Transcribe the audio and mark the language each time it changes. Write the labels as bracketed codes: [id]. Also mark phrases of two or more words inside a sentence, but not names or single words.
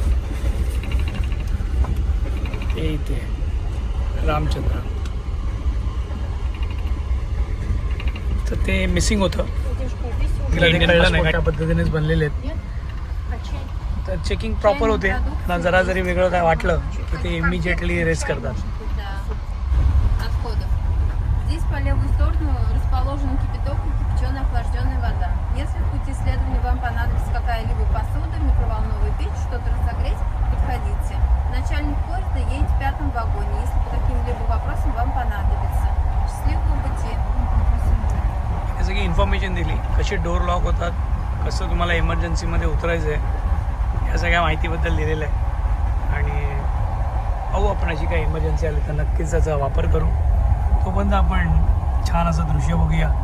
[mr] ते इथे रामचंद्र, तर ते मिसिंग होतं. तिला ते कळलं नाही, त्या पद्धतीनेच बनलेले आहेत. तर [en] checking proper [mr] होते ना, जरा जरी वेगळं काय वाटलं की ते [en] immediately race [mr] करतात. [ru] Отходов. Здесь по левую сторону расположен кипяток и кипяченая охлажденная вода. Если в пути исследования вам понадобится какая-либо посуда, микроволновая печь, что-то разогреть, подходите. Начальник поезда едет в 5-м вагоне, если по каким-либо вопросам вам понадобится. Счастливого пути. [mr] हे सगळी इन्फॉर्मेशन दिली, कसे [en] door lock [mr] होतात, कसं तुम्हाला इमर्जन्सीमध्ये उतरायचं आहे, या सगळ्या माहितीबद्दल दिलेलं आहे. आणि पाहू आपण अशी काही इमर्जन्सी आली तर नक्कीच त्याचा वापर करू. तोपर्यंत आपण छान असं दृश्य बघूया.